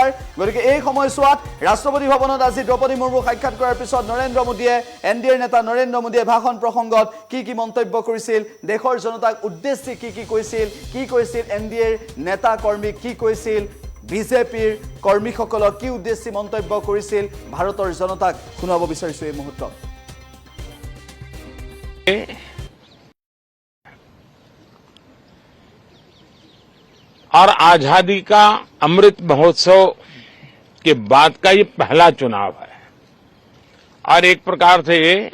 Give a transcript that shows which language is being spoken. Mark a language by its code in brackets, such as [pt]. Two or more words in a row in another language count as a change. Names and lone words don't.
[as] গতিকে এই সময়ছোৱাত ৰাষ্ট্ৰপতি ভৱনত আজি দ্ৰৌপদী মুৰ্মুক সাক্ষাৎ কৰাৰ পিছত নৰেন্দ্ৰ মোদীয়ে এনডিএৰ নেতা নৰেন্দ্ৰ মোদীয়ে ভাষণ প্ৰসংগত কি মন্তব্য কৰিছিল, দেশৰ জনতাক উদ্দেশ্যি কি কৈছিল এনডিএৰ নেতা কৰ্মী কি কৈছিল, বিজেপিৰ কৰ্মীসকলক কি উদ্দেশ্যি মন্তব্য কৰিছিল, ভাৰতৰ জনতাক শুনাব বিচাৰিছো এই মুহূৰ্তত। [hi] और आजादी का अमृत महोत्सव के बाद का ये पहला चुनाव है और एक प्रकार से ये